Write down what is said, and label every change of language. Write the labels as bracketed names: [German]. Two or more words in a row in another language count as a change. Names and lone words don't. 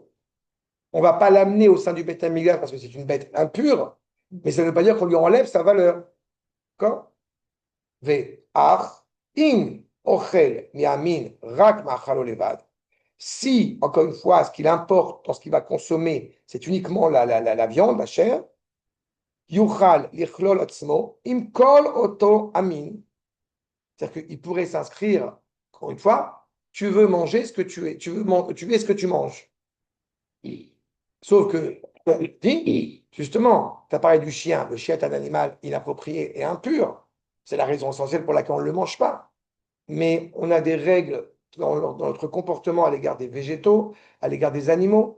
[French] On ne va pas l'amener au sein du Beth Amikdash parce que c'est une bête impure, mais ça ne veut pas dire qu'on lui enlève sa valeur. D'accord? Si, encore une fois, ce qu'il importe dans ce qu'il va consommer, c'est uniquement la viande, la chair, [Hebrew] יוכל לכלול עצמו עם כל אותו המין. [French] C'est-à-dire qu'il pourrait s'inscrire, encore une fois, tu veux manger ce que tu es, tu es ce que tu manges. Sauf que, dit, justement, tu as parlé du chien, le chien est un animal inapproprié et impur. C'est la raison essentielle pour laquelle on ne le mange pas. Mais on a des règles dans notre comportement à l'égard des végétaux, à l'égard des animaux.